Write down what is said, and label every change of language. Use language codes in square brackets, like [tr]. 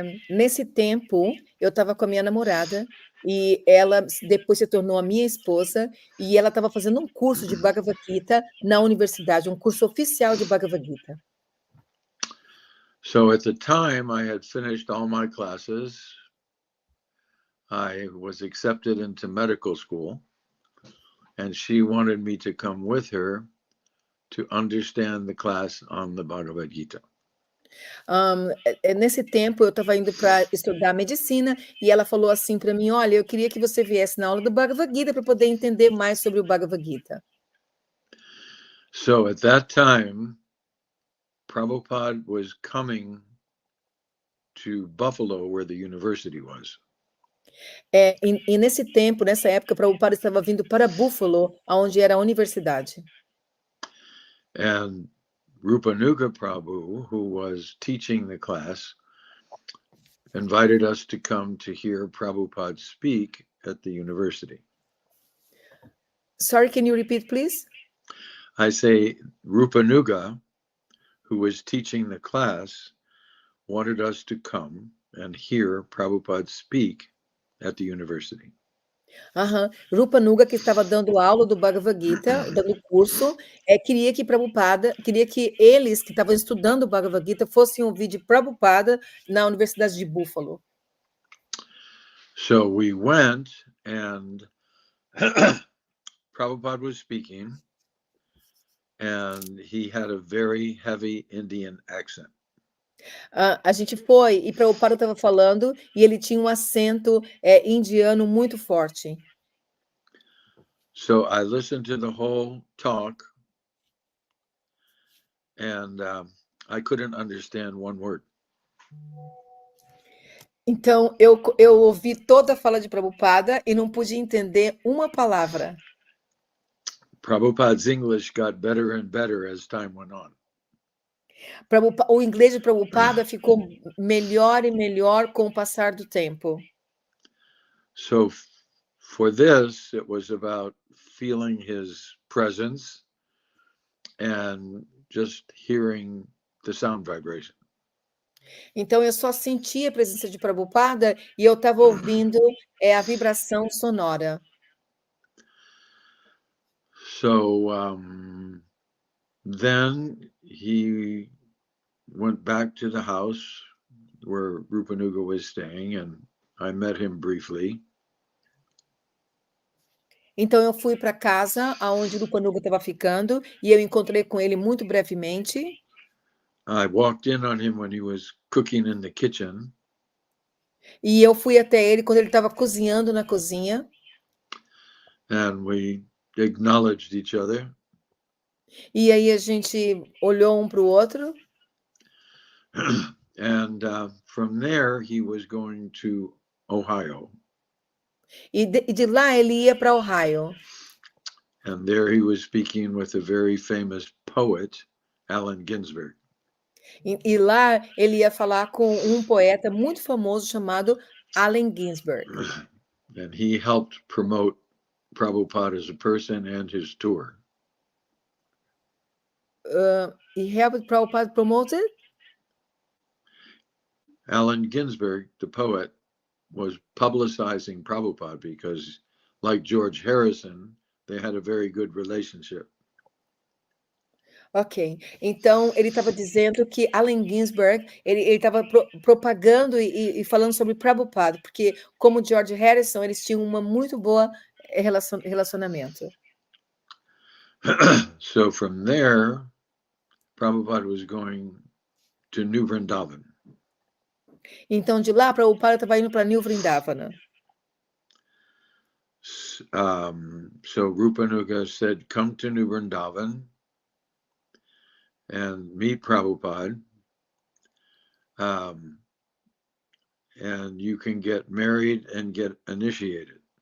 [pt] Nesse tempo, eu estava com a minha namorada e ela depois se tornou a minha esposa e ela estava fazendo um curso de Bhagavad Gita na universidade, um curso oficial de Bhagavad Gita. [en] So at the time, I had finished all my classes. I was accepted into medical school, and she wanted me to come with her to understand the class on the Bhagavad Gita. [pt] Nesse tempo eu estava indo para estudar medicina e ela falou assim para mim: "Olha, eu queria que você viesse na aula do Bhagavad Gita para poder entender mais sobre o Bhagavad Gita". [en] So at that time, Prabhupada was coming to Buffalo, where the university was. [pt] E nesse tempo, nessa época, Prabhupada estava vindo para Buffalo, aonde era a universidade. [en] And Rupanuga Prabhu, who was teaching the class, invited us to come to hear Prabhupada speak at the university. Sorry, can you repeat, please? I say Rupanuga, who was teaching the class, wanted us to come and hear Prabhupada speak at the university. [pt] Rupanuga, que estava dando aula do Bhagavad Gita, dando curso, queria que eles que estavam estudando o Bhagavad Gita fossem ouvir de Prabhupada na Universidade de Buffalo. [en] So we went, and Prabhupada was speaking, and he had a very heavy Indian accent. [pt] A gente foi e Prabhupada estava falando e ele tinha um acento indiano muito forte. [en] So I listened to the whole talk, and I couldn't understand one word. [pt] Então eu ouvi toda a fala de Prabhupada e não pude entender uma palavra. [en] Prabhupada's English got better and better as time went on. [pt] O inglês de Prabhupada ficou melhor e melhor com o passar do tempo. [en] So for this, it was about feeling his presence and just hearing the sound vibration. [pt] Então eu só senti a presença de Prabhupada e eu estava ouvindo a vibração sonora. [en] So then he went back to the house where Rupanuga was staying, and I met him briefly. [pt] Então eu fui para casa aonde Rupanuga estava ficando e eu encontrei com ele muito brevemente. [en] I walked in on him when he was cooking in the kitchen. [pt] E eu fui até ele quando ele estava cozinhando na cozinha. [en] And we acknowledged each other. [pt] E aí a gente olhou um para o outro. [en] And from there, he was going to Ohio. [pt] E de lá ele ia para Ohio. [en] And there he was speaking with a very famous poet, Allen Ginsberg. [pt] E lá ele ia falar com um poeta muito famoso chamado Allen Ginsberg. [en] And he helped promote Prabhupada as a person and his tour. He helped Prabhupada promote it? Allen Ginsberg, the poet, was publicizing Prabhupada because, like George Harrison, they had a very good relationship. [pt] Ok, então ele estava dizendo que Allen Ginsberg ele estava propagando e falando sobre Prabhupada, porque como George Harrison eles tinham uma muito boa relacionamento. [en] So from there, Prabhupada was going to New Vrindavan. [pt] Então de lá Prabhupada estava indo para New Vrindavana. [en] So Rupanuga said, "Come to New Vrindavan and meet Prabhupada, and you can get married and get initiated."